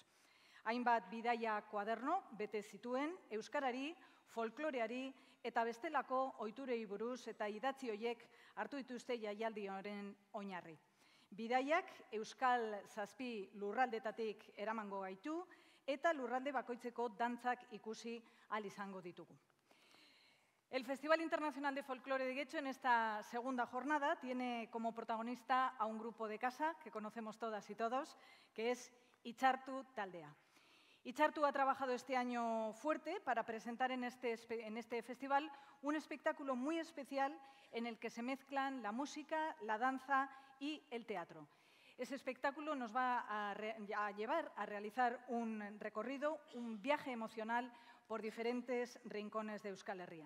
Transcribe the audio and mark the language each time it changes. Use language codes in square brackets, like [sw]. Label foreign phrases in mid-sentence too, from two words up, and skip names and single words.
[eu] Hainbat bidaia kuaderno bete zituen euskarari, folkloreari eta bestelako ohiturei buruz eta idatzi horiek hartu dituzte jaialdi honen oinarri. Bidaiak euskal 7 lurraldetatik eramango gaitu eta lurralde bakoitzeko dantzak ikusi ahal izango ditugu. [es] El Festival Internacional de Folclore de Getxo en esta segunda jornada tiene como protagonista a un grupo de casa que conocemos todas y todos, que es Itzartu taldea. Itzartu ha trabajado este año fuerte para presentar en este festival un espectáculo muy especial en el que se mezclan la música, la danza y el teatro. Ese espectáculo nos va a llevar a realizar un recorrido, un viaje emocional por diferentes rincones de Euskal Herria.